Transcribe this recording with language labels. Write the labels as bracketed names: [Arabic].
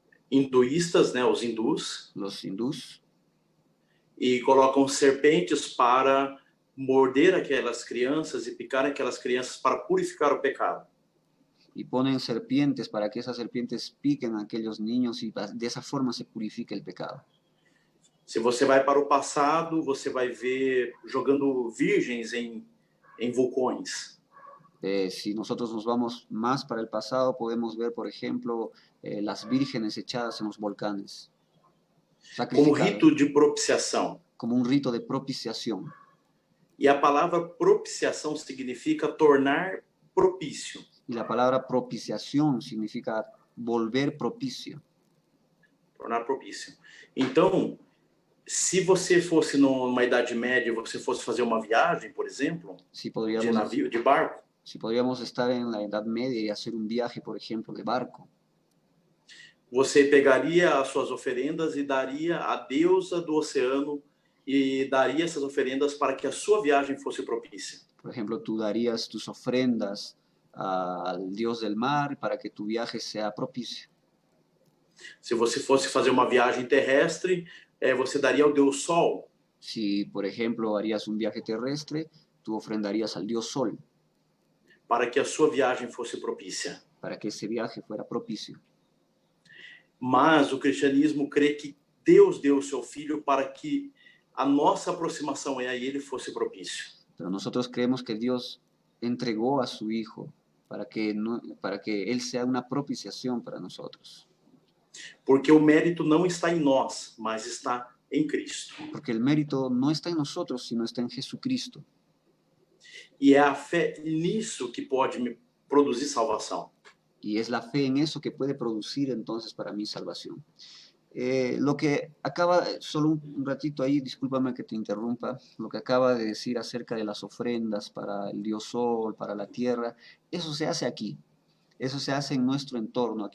[Portuguese] hinduístas, né, os hindus, [Spanish] los hindús, [Portuguese] e colocam serpentes para morder aquelas crianças e picar aquelas crianças para purificar o pecado. [Spanish] y ponen serpientes para que esas serpientes piquen a aquellos niños y de esa forma se purifica el pecado. [Portuguese] Se você vai para o passado, você vai ver jogando virgens em vulcões. [Spanish] Si nosotros nos vamos más para el pasado, podemos ver, por ejemplo, las vírgenes echadas en los volcanes, [Portuguese] Como sacrificadas, rito de propiciação. [Spanish] como un rito de propiciación. [Portuguese] E a palavra propiciação significa tornar propício. [Spanish] Y la palabra propiciación significa volver propicio. [Portuguese] Tornar propício. Então, se você fosse numa Idade Média, você fosse fazer uma viagem, por exemplo, [Spanish] Si de podríamos, [Portuguese] navio, de barco, [Spanish] si podríamos estar en la Edad Media y hacer un viaje, por ejemplo, de barco, [Portuguese] você pegaria as suas oferendas e daria à deusa do oceano e daria essas oferendas para que a sua viagem fosse propícia. [Spanish] por ejemplo, tú darías tus ofrendas al Dios del mar para que tu viaje sea propicio. [Portuguese] Se você fosse fazer uma viagem terrestre, você daria ao Deus Sol. [Spanish] Si, por ejemplo, harías un viaje terrestre, tú ofrendarías al Dios Sol [Portuguese] para que a sua viagem fosse propícia. [Spanish] para que ese viaje fuera propicio. [Portuguese] Mas o cristianismo crê que Deus deu o seu Filho para que a nossa aproximação a Ele fosse propício. [Spanish] Pero nosotros creemos que Dios entregó a su Hijo para que Él sea una propiciación para nosotros. [Portuguese] Porque o mérito não está em nós, mas está em Cristo. [Spanish] Porque el mérito no está en nosotros, sino está en Jesucristo. [Portuguese] E é a fé nisso que pode me produzir salvação. [Spanish] Y es la fe en eso que puede producir entonces para mí salvación. Lo que acaba, solo un ratito ahí, discúlpame que te interrumpa, lo que acaba de decir acerca de las ofrendas para el Dios Sol, para la tierra, eso se hace aquí, eso se hace en nuestro entorno.